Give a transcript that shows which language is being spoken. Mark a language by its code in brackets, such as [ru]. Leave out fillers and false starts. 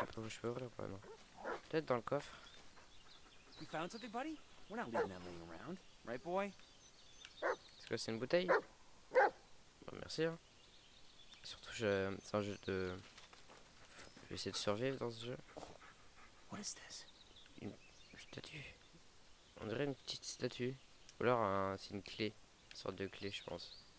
[fr] Je peux ouvrir ou pas? Non. Peut-être dans le coffre. [en] You found something, buddy? We're not leaving that laying around, right, boy? [fr] Est-ce que c'est une bouteille? Bah, merci. Hein. Surtout, c'est un jeu de. Je vais essayer de survivre dans ce jeu. [en] What is this? [fr] Une statue. On dirait une petite statue. Ou alors c'est une clé. Une sorte de clé, je pense.